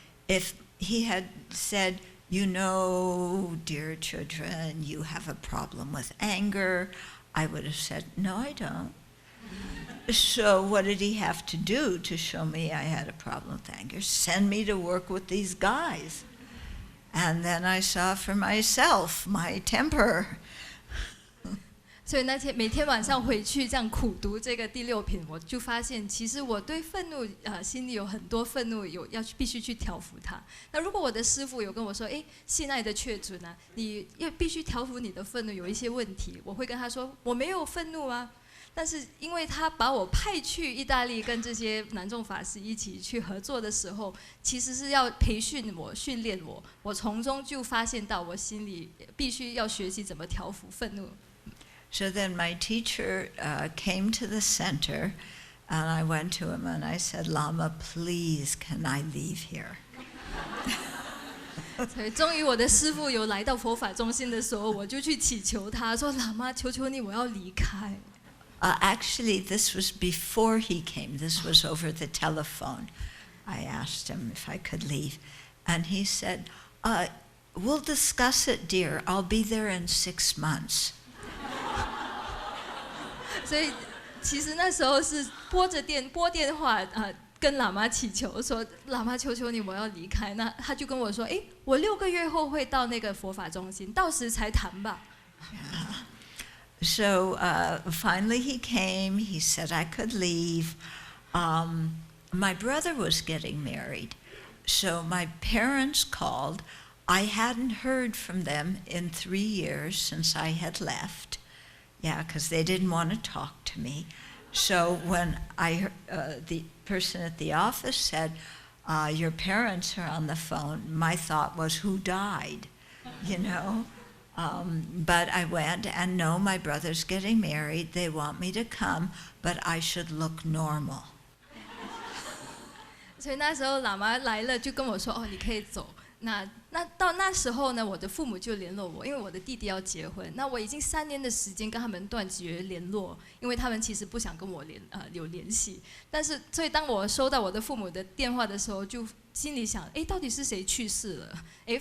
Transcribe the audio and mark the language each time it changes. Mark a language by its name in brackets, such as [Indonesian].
[English] If he had said, you know, dear children, you have a problem with anger, I would have said, no, I don't. So what did he have to do to show me I had a problem with anger? Send me to work with these guys. And then I saw for myself my temper. [Chinese] 所以那天每天晚上回去这样苦读这个第6品，我就发现其实我对愤怒心里有很多愤怒，必须去调服它。那如果我的师父有跟我说，信爱的确准啊，你要必须调服你的愤怒，有一些问题，我会跟他说我没有愤怒啊。但是因为他把我派去意大利跟这些南众法师一起去合作的时候，其实是要培训我、训练我，我从中就发现到我心里必须要学习怎么调服愤怒。 [English] So then my teacher came to the center, and I went to him and I said, Lama, please, can I leave here? [Chinese] 所以终于我的师父有来到佛法中心的时候，我就去祈求他说：“喇嘛，求求你，我要离开。” [English] Actually, this was before he came. This was over the telephone. I asked him if I could leave. And he said, we'll discuss it, dear. I'll be there in 6 months. [Chinese] 所以其实那时候是拨电话跟喇嘛祈求说：“喇嘛，求求你，我要离开。” 那他就跟我说：“我6个月后会到那个佛法中心，到时才谈吧。” [English] So finally he came. He said I could leave. My brother was getting married. So my parents called. I hadn't heard from them in 3 years since I had left. Yeah, because they didn't want to talk to me. So when the person at the office said, your parents are on the phone, my thought was, who died? You know? But I went, and no, my brother's getting married. They want me to come, but I should look normal. [Chinese] 所以那时候喇嘛来了，就跟我说：“哦，你可以走。” 那到那时候呢，我的父母就联络我，因为我的弟弟要结婚。那我已经3年的时间跟他们断绝联络，因为他们其实不想跟我有联系。但是，所以当我收到我的父母的电话的时候，就心里想：到底是谁去世了？